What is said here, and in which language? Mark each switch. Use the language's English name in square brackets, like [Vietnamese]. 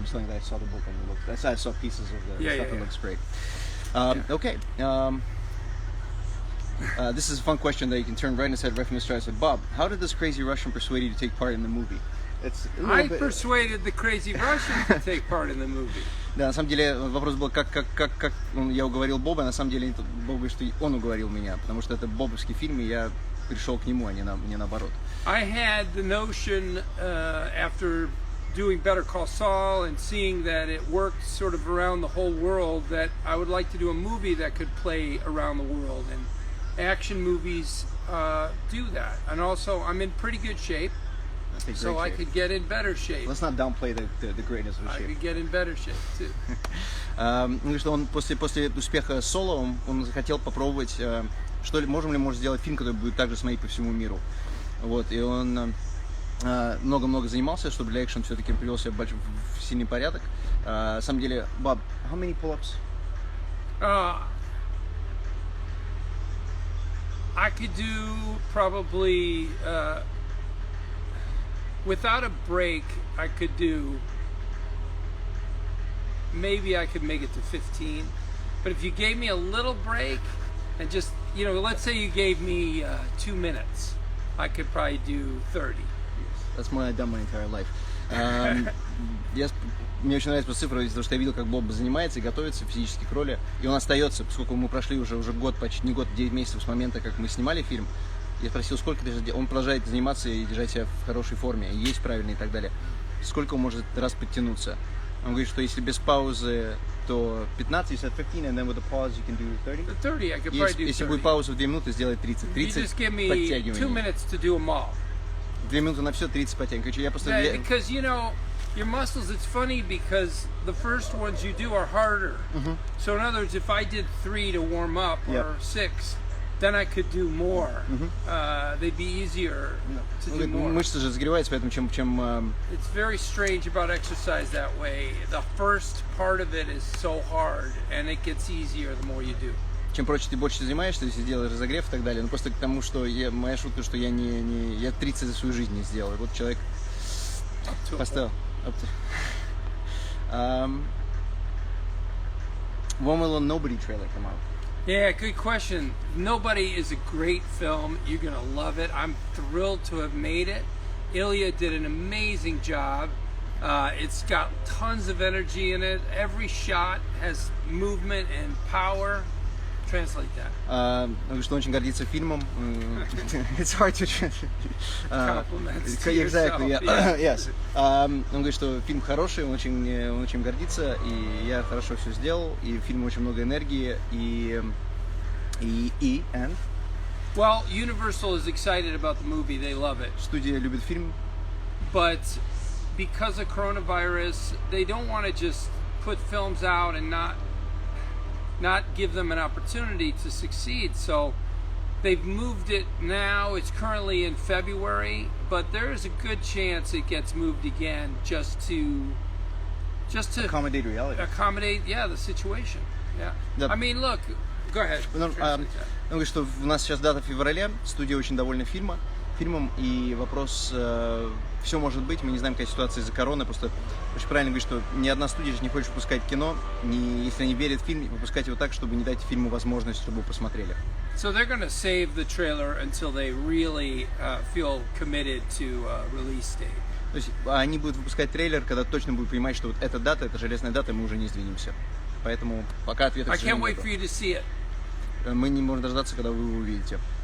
[English] I'm just saying that I saw the book and it looked, I saw pieces of the stuff. It looks great. Okay. This is a fun question that you can turn right in his head right from the start. I said, Bob, how did this crazy Russian persuade you to take part in the movie? I persuaded the crazy Russian to take part in the movie. [Russian] Да, на самом деле вопрос был, как я уговорил Боба, на самом деле Боб говорит, что он уговорил меня, потому что это бобовский фильм, и я пришел к нему, а не наоборот. [English] I had the notion after doing Better Call Saul and seeing that it worked sort of around the whole world that I would like to do a movie that could play around the world, and action movies do that. And also I'm in pretty good shape. So I could get in better shape. Let's not downplay the greatness of the shape. I could get in better shape too. [Russian] Ну что он после успеха Соло он захотел попробовать, можем ли сделать фильм, который будет также смотреть по всему миру. Вот, и он много занимался, чтобы для экшен все-таки привел себя в сильный порядок. На самом деле, [English] Bob, how many pull-ups? I could do probably without a break, I could do, maybe I could make it to 15. But if you gave me a little break and just, let's say you gave me 2 minutes, I could probably do 30. That's more than I've done my entire life. [Russian] Мне очень нравится цифра, потому что я видел, как Боб занимается и готовится физически к роли. И он остается, поскольку мы прошли уже год, почти не год, 9 месяцев с момента, как мы снимали фильм. Я спросил, сколько он продолжает заниматься и держать себя в хорошей форме, есть правильно и так далее. Сколько он может раз подтянуться? Он говорит, что если без паузы, то 15, [English] you said 15, and then with a pause you can do 30? 30, I could probably do 30. [Russian] Если будет пауза в 2 минуты, сделай 30. [English] 30 you just give me 2 minutes to do them all. [Russian] 2 минуты на все, 30 подтягиваний. Я просто... [English] Because, your muscles, it's funny because the first ones you do are harder. Mm-hmm. So in other words, if I did 3 to warm up or 6, then I could do more. They'd be easier to do more. [Russian] Мышцы же разогреваются, поэтому чем... [English] It's very strange about exercise that way. The first part of it is so hard, and it gets easier the more you do. [Russian] Чем проще ты больше занимаешься, если делаешь разогрев и так далее. Но просто к тому, что моя шутка, что я 30 за свою жизнь не сделал. И вот человек поставил. [English] When will a Nobody trailer come out? Yeah, good question. Nobody is a great film. You're going to love it. I'm thrilled to have made it. Ilya did an amazing job. It's got tons of energy in it. Every shot has movement and power. Translate that. [Russian] Он говорит, что очень гордится фильмом. [English] It's hard to translate. Compliments to Exactly, yourself. yeah. Yes. [Russian] Он говорит, что фильм хороший, он очень гордится, и я хорошо все сделал, и в фильме очень много энергии, [English] and Well, Universal is excited about the movie. They love it. [Russian] студия любит фильм. [English] But because of coronavirus, they don't want to just put films out and not give them an opportunity to succeed. So they've moved it now. It's currently in February, but there is a good chance it gets moved again just to Accommodate reality. accommodate, the situation. Yeah. Yep. I mean, look, go ahead. [Russian] Он говорит, что у нас сейчас дата в феврале, студия очень довольна фильмом, и вопрос, все может быть, мы не знаем, какая ситуация из-за короны, просто очень правильно говорит, что ни одна студия же не хочет выпускать кино, если они верят в фильм, выпускать его так, чтобы не дать фильму возможность, чтобы его посмотрели. [English] So they're going to save the trailer until they really feel committed to release date. [Russian] То есть они будут выпускать трейлер, когда точно будут понимать, что вот эта дата, это железная дата, и мы уже не сдвинемся. Поэтому пока ответа, к [English] I can't [Russian] сожалению, [English] wait for you to see it. [Russian] мы не можем дождаться, когда вы его увидите.